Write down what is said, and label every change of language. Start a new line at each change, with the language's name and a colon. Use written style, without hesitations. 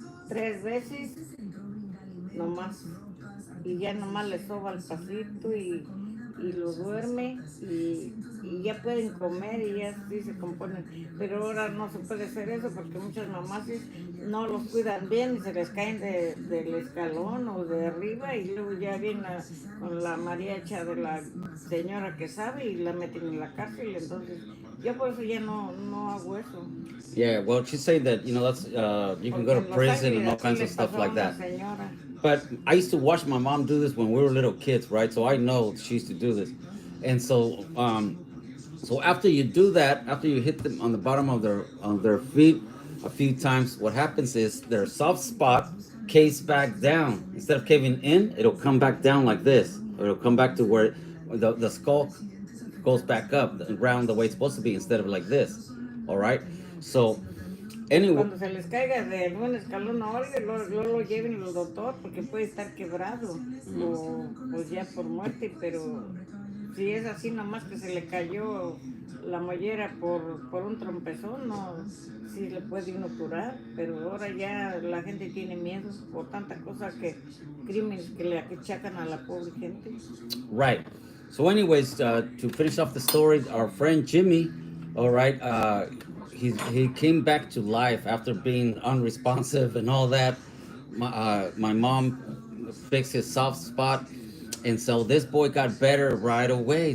Spanish: 3 veces, nomás, y ya nomás le soba al pasito y lo duerme y ya pueden comer y ya sí se componen, pero ahora no se puede hacer eso porque muchas mamás no los cuidan bien y se les caen del escalón o de arriba y luego ya viene con la mariacha de la señora que sabe y la meten en la cárcel, entonces yo por eso ya no hago eso.
English: Yeah, well, she said that, that's you can go to prison and all kinds of stuff like that. But I used to watch my mom do this when we were little kids, right? So I know she used to do this. And so so after you do that, after you hit them on the bottom of their feet a few times, what happens is their soft spot caves back down. Instead of caving in, it'll come back down like this. Or it'll come back to where the skull goes back up around the way it's supposed to be instead of like this. All right? So anyway,
Spanish: cuando se les caiga de algún escalón o algo, lo lleven al doctor porque puede estar quebrado o pues ya por muerte, pero si es así nomás que se le cayó la mollera por un trompezón, no, sí le puede uno curar, pero ahora ya la gente tiene miedo por tanta cosa crímenes que le achacan a la pobre gente.
English: Right. So anyways, to finish off the story, our friend Jimmy, all right, he came back to life after being unresponsive and all that. My mom fixed his soft spot, and so this boy got better right away.